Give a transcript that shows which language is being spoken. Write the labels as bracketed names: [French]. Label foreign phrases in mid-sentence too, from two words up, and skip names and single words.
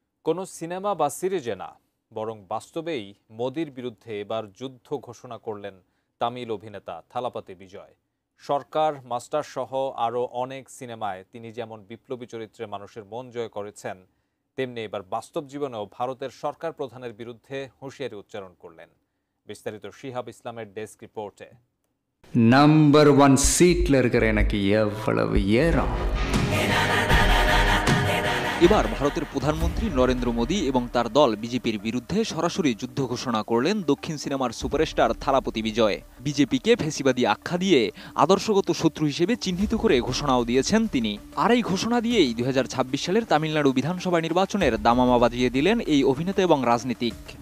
[Bangla] কোনো সিনেমা বা সিরিজে না, বরং বাস্তবেই মোদির বিরুদ্ধে এবার যুদ্ধ ঘোষণা করলেন তামিল অভিনেতা থালাপতি বিজয়। সরকার, মাস্টার সহ আরও অনেক সিনেমায় তিনি যেমন বিপ্লবী চরিত্রে মানুষের মন জয় করেছেন, তেমনি এবার বাস্তব জীবনেও ভারতের সরকার প্রধানের বিরুদ্ধে হুঁশিয়ারি উচ্চারণ করলেন। বিস্তারিত শিহাব ইসলামের ডেস্ক রিপোর্টে। [Tamil] நம்பர் 1 சீட்ல இருக்கிற எனக்கு எவ்வளவு ஏறம்। [Bangla] এবার ভারতের প্রধানমন্ত্রী নরেন্দ্র মোদী এবং তার দল বিজেপির বিরুদ্ধে সরাসরি যুদ্ধ ঘোষণা করলেন দক্ষিণ সিনেমার সুপারস্টার থালাপতি বিজয়। বিজেপিকে ফেসিবাদী আখ্যা দিয়ে আদর্শগত শত্রু হিসেবে চিহ্নিত করে ঘোষণাও দিয়েছেন তিনি। আর এই ঘোষণা দিয়েই 2026 সালের তামিলনাড়ু বিধানসভা নির্বাচনের দামামা বাজিয়ে দিলেন এই অভিনেতা এবং রাজনীতিক।